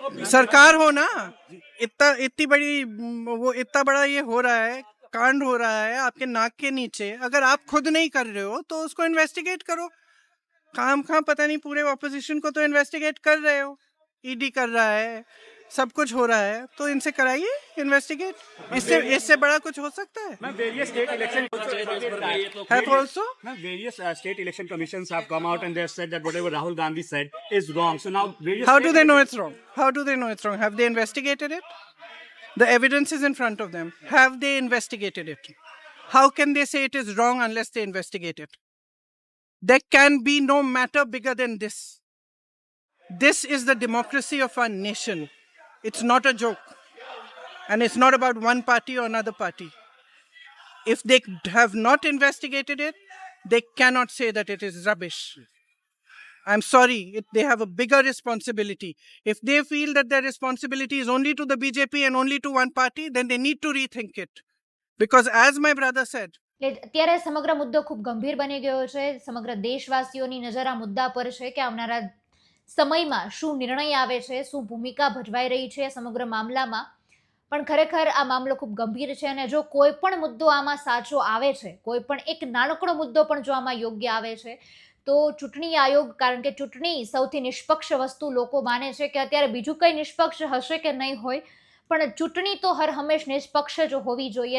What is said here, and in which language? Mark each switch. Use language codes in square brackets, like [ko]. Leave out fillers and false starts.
[hi] सरकार हो ना, इतनी बड़ी, वो इतना बड़ा ये हो रहा है, कांड हो रहा है आपके नाक के नीचे, अगर आप खुद नहीं कर रहे हो तो उसको इन्वेस्टिगेट करो। काम पता नहीं, पूरे ऑपोजिशन को तो इन्वेस्टिगेट कर रहे हो, ईडी कर रहा है, सब कुछ हो रहा है, तो इनसे कराइए इन्वेस्टिगेट। इससे बड़ा कुछ हो सकता है? [en] Various state election Have also various state election commissions have come out and they have said that whatever Rahul Gandhi said is wrong. So now various How do they know it's wrong? How do they know it's wrong? Have they investigated it? The evidence is in front of them. Have they investigated it? How can they say it is wrong unless they investigate it? There can be no matter bigger than this. This is the democracy of our nation. It's not a joke. And it's not about one party or another party. If they have not investigated it, they cannot say that it is rubbish. I'm sorry, they have a bigger responsibility. If they feel that their responsibility is only to the BJP and only to one party, then they need to rethink it. Because as my brother said, [gu] અત્યારે સમગ્ર મુદ્દો ખૂબ ગંભીર બની ગયો છે. સમગ્ર દેશવાસીઓની નજર આ મુદ્દા પર છે કે આવનારા સમયમાં શું નિર્ણય આવે છે, શું ભૂમિકા ભજવાઈ રહી છે સમગ્ર મામલામાં. પણ ખરેખર આ મામલો ખૂબ ગંભીર છે અને જો કોઈ પણ મુદ્દો આમાં સાચો આવે છે, કોઈ પણ એક નાનકડો મુદ્દો પણ જો આમાં યોગ્ય આવે છે, તો ચૂંટણી આયોગ, કારણ કે ચૂંટણી સૌથી નિષ્પક્ષ વસ્તુ લોકો માને છે કે અત્યારે બીજું કંઈ નિષ્પક્ષ હશે કે નહીં હોય, પણ ચૂંટણી તો હર હંમેશ નિષ્પક્ષ જ હોવી જોઈએ.